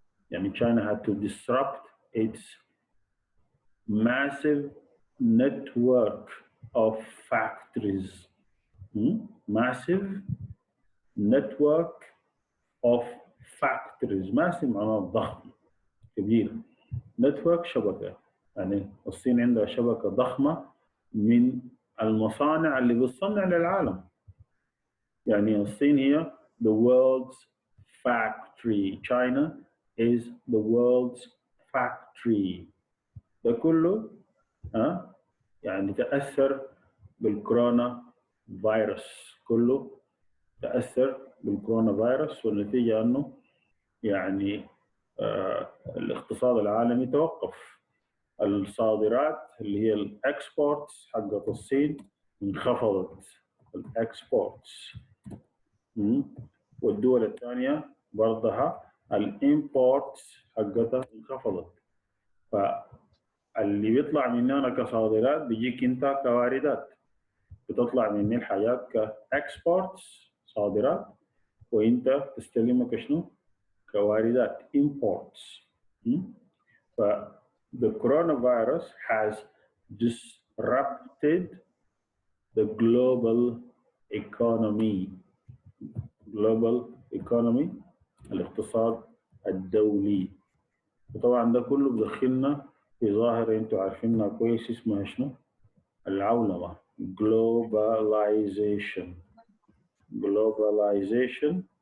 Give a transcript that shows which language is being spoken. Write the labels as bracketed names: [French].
[English] يعني China had to disrupt its massive network of factories. Massive network of factories. [Arabic] massive معناه ضخم كبير. network شبكة، يعني الصين عندها شبكة ضخمة من المصانع اللي بتصنع للعالم. يعني الصين هي [English] the world's factory. China is the world's factory. [Arabic] ده كله يعني تأثر بالكورونا فيروس، كله تأثر بالكورونا فيروس، والنتيجة أنه يعني الاقتصاد العالمي توقف. الصادرات اللي هي الاكسبورتس حقت الصين انخفضت، الاكسبورتس. والدول الثانية برضها الامبورتس حقتها انخفضت. فاللي بيطلع مننا كصادرات بيجيك انت كواردات، بتطلع مني الحاجات كاكسبورتس صادرات، وانت تستلمها كشنو؟ كواردات imports. [English] ف the coronavirus has disrupted the global economy. global economy [Arabic] الاقتصاد الدولي. وطبعا ده كله بدخلنا في ظاهرة انتوا عارفينها كويس اسمها شنو؟ العولمة. [English] globalization. globalization.